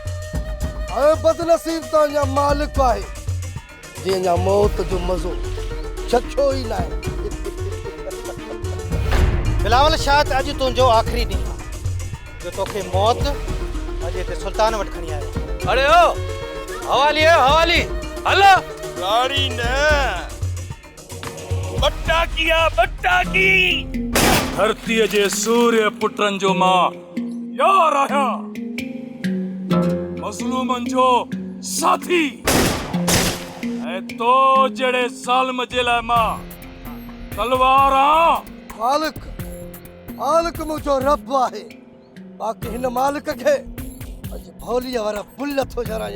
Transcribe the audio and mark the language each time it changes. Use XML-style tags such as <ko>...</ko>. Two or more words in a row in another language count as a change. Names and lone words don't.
<sd>ऐं बदनसीब त अञा मालिक आहे जे अञा मौत जो मज़ो चखियो ई न आहे। बिलावल शायदि अॼु तुंहिंजो आख़िरी ॾींहुं आहे जो तोखे मौत अॼु हिते सुल्तान वटि खणी आयो। अरे ओ हवाली है, हवाली हलो। गाड़ी न बट्टाकिया, बट्टाकी। धरतीअ जे सूर्य पुटनि जो मां यार आहियां, मज़लूमनि जो साथी, ऐं तो जहिड़े ज़ालिम जे लाइ मां तलवार आहियां। मालिक, मालिक मुंहिंजो रब आहे, बाक़ी हिन मालिक खे अॼु भोलीअ वारा बुल थो जरायां।</sd>